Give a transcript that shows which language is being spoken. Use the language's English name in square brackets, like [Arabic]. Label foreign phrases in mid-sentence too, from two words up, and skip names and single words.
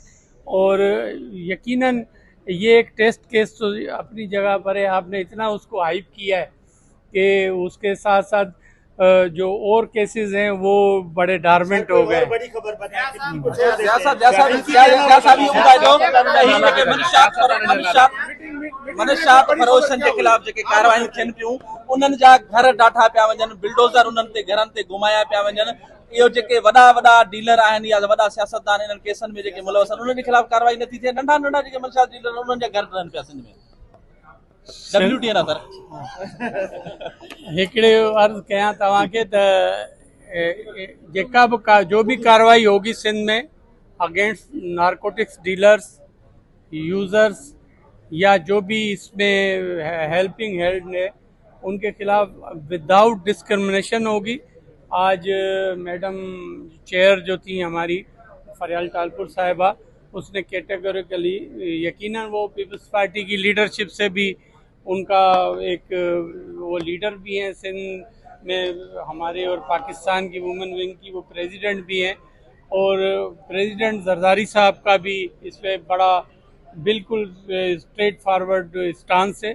[Urdu] اور یقیناً یہ ایک [English] test case [Urdu] تو اپنی جگہ پر ہے، آپ نے اتنا اس کو ہائپ کیا ہے کہ اس کے ساتھ ساتھ جو اور کیسز ہیں وہ بڑے ڈارمنٹ ہو گئے. بڑی خبر بتائیں. جیسا بھی ان کا جو [Sindhi] منشيات فروشن جي خلاف جيڪي ڪارروائي ٿيئن پيون انهن جا گهر ڊاٺا پيا وڃن، بلڊوزر انهن تي گهرن تي گهمايا پيا وڃن. اهو جيڪي وڏا ڊيلر آهن يا وڏا سياستدان انهن ڪيسن ۾ جيڪي ملوث آهن انهن جي خلاف ڪارروائي نٿي ٿئي. ننڍا جيڪي منشيات ڊيلر انهن جا گهر ڊهن پيا سنڌ ۾. WT ना सर هڪڙي عرض ڪيان توهان کي ته جيڪا به [Urdu] جو بھی کارروائی ہوگی سندھ میں [English] against narcotics dealers, [Urdu] یوزرز یا جو بھی اس میں [English] helping hand [Urdu] ہے ان کے خلاف [English] without discrimination [Urdu] ہوگی. آج میڈم چیئر جو تھی ہماری فریال ٹالپور صاحبہ، اس نے کیٹیگوریکلی، یقیناً وہ پیپلز پارٹی کی لیڈرشپ سے بھی ان کا ایک وہ لیڈر بھی ہیں سندھ میں ہمارے، اور پاکستان کی [English] women wing [Urdu] کی وہ پریزیڈنٹ بھی ہیں، اور پریزیڈنٹ زرداری صاحب کا بھی اس پر بڑا بالکل [English] straightforward stance [Urdu] ہے.